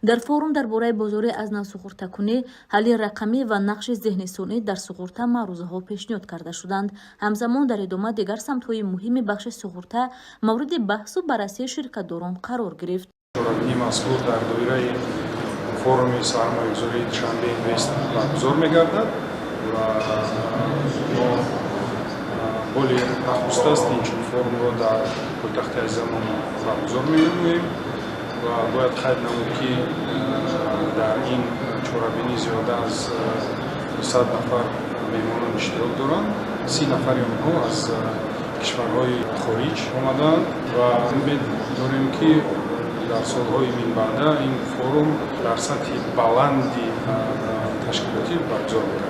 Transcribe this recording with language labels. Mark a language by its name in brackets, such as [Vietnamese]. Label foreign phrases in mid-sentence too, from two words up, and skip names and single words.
[Tajik] Дар форум дар бораи бозори аз нав суғуртакунӣ, ҳалли рақамӣ ва нақши зеҳни сунъӣ дар суғурта маърӯзаҳо пешниҳод карда шуданд. Ҳамзамон дар идома дигар самтҳои муҳими бахши суғурта мавриди баҳс ва баррасии ширкатдорон қарор гирифт. Чорабинии мазкур дар доираи форуми сармоягузории Душанбе Инвест баргузор мегардад ва мо боли нахуста аст ин чун форумро дар пойтахти азизамон баргузор менамоем ва бояд қайд намуд ки дар ин чорабинӣ зиёда аз 200 нафар меҳмонон иштирок доранд. 30 нафари онҳо аз кишварҳои хориҷ омаданд ва умед дорем ки дар солҳои минбаъда ин форум дар сатҳи баланди ташкилотӣ баргузор мегардад.